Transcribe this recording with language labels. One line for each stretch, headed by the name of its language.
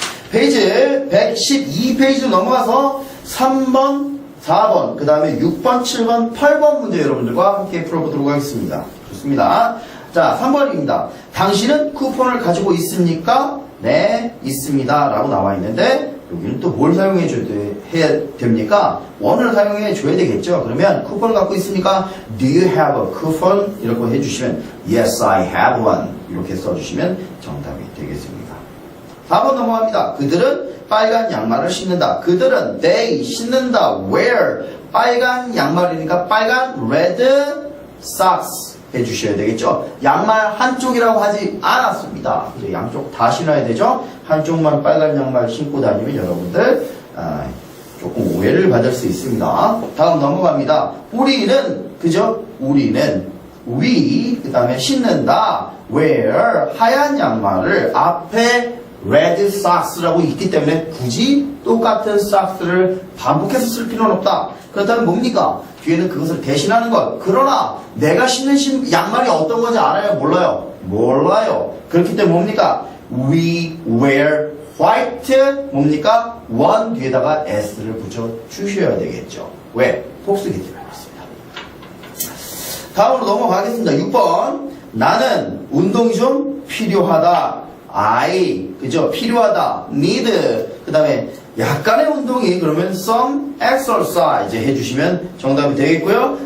Korean: 페이지 112페이지 넘어가서 3번, 4번, 그 다음에 6번, 7번, 8번 문제 여러분들과 함께 풀어보도록 하겠습니다. 좋습니다. 자, 3번입니다. 당신은 쿠폰을 가지고 있습니까? 네, 있습니다. 라고 나와 있는데 여기는 또 뭘 사용해 해야 됩니까? 원을 사용해 줘야 되겠죠. 그러면 쿠폰을 갖고 있습니까?
English: Do you have a coupon?
Korean: 이렇게 해주시면
English: Yes, I have one.
Korean: 이렇게 써주시면 정답이 되겠습니다. 4번 넘어갑니다. 그들은 빨간 양말을 신는다. 그들은 they 신는다. wear 빨간 양말이니까 빨간 red socks 해주셔야 되겠죠. 양말 한쪽이라고 하지 않았습니다. 이제 양쪽 다 신어야 되죠. 한쪽만 빨간 양말 신고 다니면 여러분들 조금 오해를 받을 수 있습니다. 다음 넘어갑니다. 우리는 그죠? 우리는 we 그 다음에 신는다. wear 하얀 양말을 앞에 red socks라고 있기 때문에 굳이 똑같은 socks를 반복해서 쓸 필요는 없다. 그렇다면 뭡니까? 뒤에는 그것을 대신하는 것. 그러나 내가 신는 양말이 어떤 건지 알아요? 몰라요? 몰라요. 그렇기 때문에 뭡니까?
English: We wear white
Korean: 뭡니까? one 뒤에다가 s를 붙여 주셔야 되겠죠. 왜? 복수기 때문에 그렇습니다. 다음으로 넘어가겠습니다. 6번 나는 운동이 좀 필요하다. I 그죠? 필요하다. need 그 다음에 약간의 운동이 그러면 some exercise 해주시면 정답이 되겠고요.